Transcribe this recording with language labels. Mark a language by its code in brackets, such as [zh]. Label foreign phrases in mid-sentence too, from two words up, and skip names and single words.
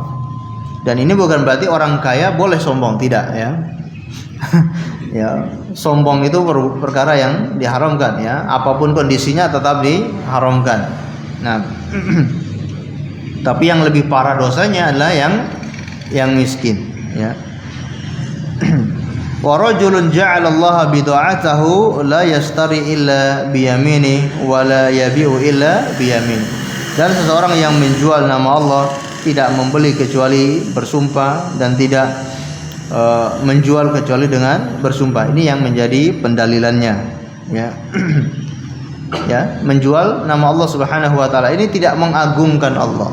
[id] Dan ini bukan berarti orang kaya boleh sombong, tidak, ya. Ya, sombong itu perkara yang diharamkan, ya. Apapun kondisinya tetap diharamkan. Nah, tapi yang lebih parah dosanya adalah yang miskin, ya. [ar] ورجل جعل الله بضاعته لا يشتري إلا بيمينه ولا يبيع إلا بيمينه wa la yabi'u illa biyamini. [id] Dan seseorang yang menjual nama Allah tidak membeli kecuali bersumpah, dan tidak menjual kecuali dengan bersumpah. Ini yang menjadi pendalilannya, ya. Ya, menjual nama Allah [ar] سبحانه وتعالى [id] ini tidak mengagungkan Allah.